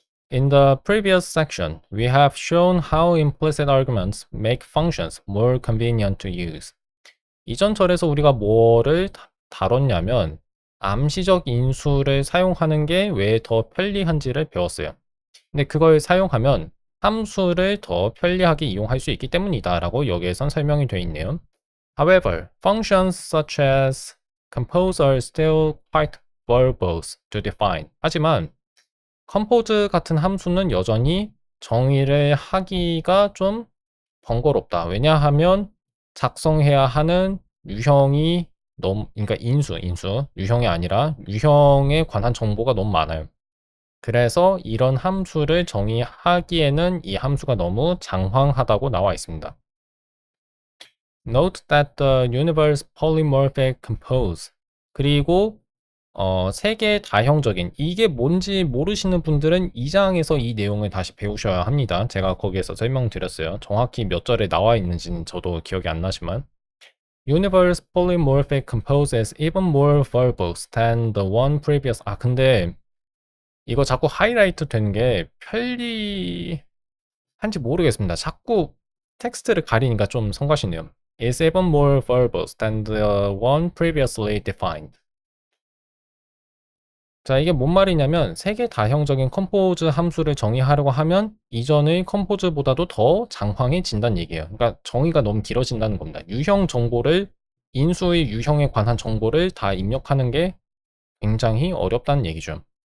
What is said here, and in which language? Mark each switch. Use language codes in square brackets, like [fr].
[en] In the previous section, we have shown how implicit arguments make functions more convenient to use. [ko] 이전 절에서 우리가 뭐를 다뤘냐면 암시적 인수를 사용하는 게 왜 더 편리한지를 배웠어요. 근데 그걸 사용하면 함수를 더 편리하게 이용할 수 있기 때문이다 라고 여기에선 설명이 되어 있네요. [en] However, functions such as compose are still quite verbose to define. [ko] 하지만 compose 같은 함수는 여전히 정의를 하기가 좀 번거롭다. 왜냐하면 작성해야 하는 유형이 너무, 그러니까 인수, 유형이 아니라 유형에 관한 정보가 너무 많아요. 그래서 이런 함수를 정의하기에는 이 함수가 너무 장황하다고 나와 있습니다. [en] Note that the universe polymorphic compose. [ko] 그리고 세계 다형적인, 이게 뭔지 모르시는 분들은 2장에서 이 내용을 다시 배우셔야 합니다. 제가 거기에서 설명드렸어요. 정확히 몇 절에 나와 있는지는 저도 기억이 안 나지만 [en] Universe polymorphic compose is even more verbose than the one previous. [ko] 근데 이거 자꾸 하이라이트 된 게 편리한지 모르겠습니다. 자꾸 텍스트를 가리니까 좀 성가시네요. [en] is even more verbose than the one previously defined. [ko] 자, 이게 뭔 말이냐면 세계 다형적인 컴포즈 함수를 정의하려고 하면 이전의 컴포즈보다도 더 장황해진다는 얘기예요. 그러니까 정의가 너무 길어진다는 겁니다. 유형 정보를, 인수의 유형에 관한 정보를 다 입력하는 게 굉장히 어렵다는 얘기죠.